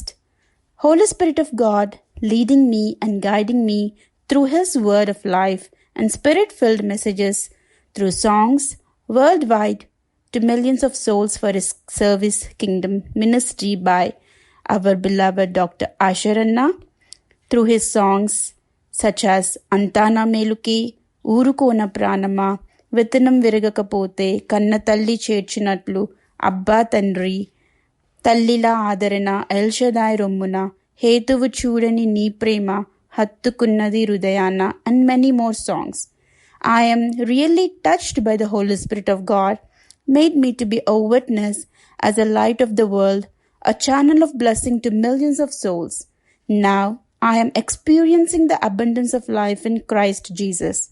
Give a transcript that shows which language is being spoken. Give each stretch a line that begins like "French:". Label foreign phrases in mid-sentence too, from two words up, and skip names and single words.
English: Holy Spirit of God leading me and guiding me through his word of life and spirit-filled messages through songs worldwide to millions of souls for his service kingdom ministry by our beloved Dr. Asharanna through his songs such as Antana Meluki, Urukona Pranama, Vitanam Viragakapote, Kanna Talli Chechinatlu, Abba Tandri, Tallila Adarana, Elshadai Romuna, Hetuvu Chudani Ni Prema, Hattukunnadi Rudayana, and many more songs. I am really touched by the Holy Spirit of God, made me to be a witness as a light of the world, a channel of blessing to millions of souls. Now, I am experiencing the abundance of life in Christ Jesus.